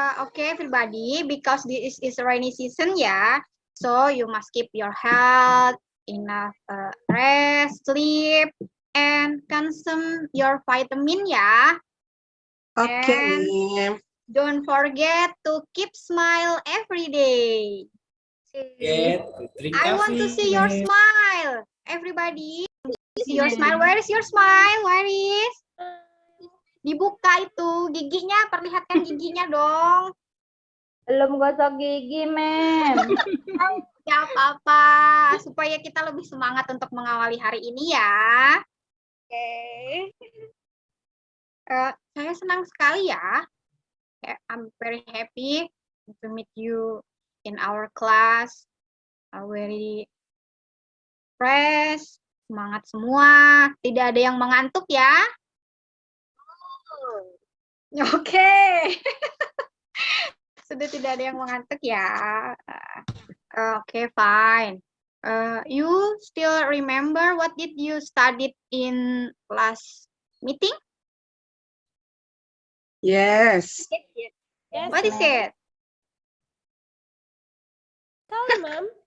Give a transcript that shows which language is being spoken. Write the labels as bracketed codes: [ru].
[en] Okay, everybody, because this is rainy season ya, so you must keep your health, enough rest, sleep, and consume your vitamin ya. Okay. And don't forget to keep smile every day. I want to see your smile, everybody. See your smile. Where is your smile? Where is? [id] Dibuka itu giginya, perlihatkan giginya dong. Belum gosok gigi, ma'am. Ya apa-apa, supaya kita lebih semangat untuk mengawali hari ini ya. Oke. Saya senang sekali ya. [en] I'm very happy to meet you in our class. Very fresh, [id] semangat semua. Tidak ada yang mengantuk ya. Oke. Sudah tidak ada yang mengantuk ya. [en] Oke, fine. You still remember what did you studied in last meeting? Yes. Yes, What is it? Tell me, ma'am.